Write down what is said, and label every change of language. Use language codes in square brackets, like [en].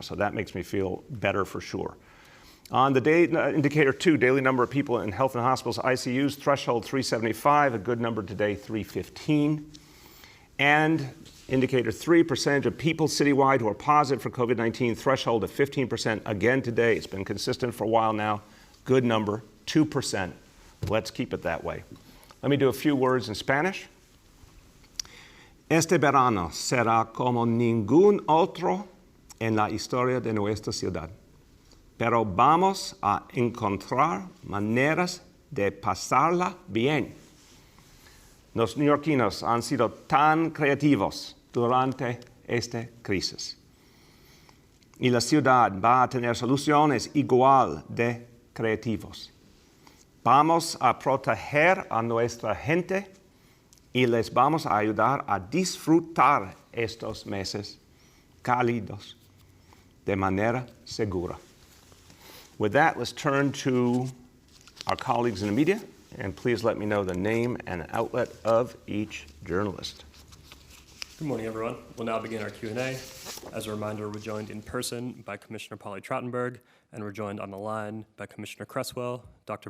[en] So that makes me feel better for sure. On the day, indicator 2, daily number of people in health and hospitals, ICUs, threshold 375, a good number today, 315. And indicator 3, percentage of people citywide who are positive for COVID-19, threshold of 15%, again today. It's been consistent for a while now. Good number, 2%. Let's keep it that way. Let me do a few words in Spanish. [es] Este verano será como ningún otro en la historia de nuestra ciudad. Pero vamos a encontrar maneras de pasarla bien. Los neoyorquinos han sido tan creativos durante esta crisis. Y la ciudad va a tener soluciones igual de creativos. Vamos a proteger a nuestra gente y les vamos a ayudar a disfrutar estos meses cálidos de manera segura. [en] With that, let's turn to our colleagues in the media, and please let me know the name and outlet of each journalist. Good morning, everyone. We'll now begin our Q&A. As a reminder, we're joined in person by Commissioner Polly Trottenberg, and we're joined on the line by Commissioner Cresswell, Dr.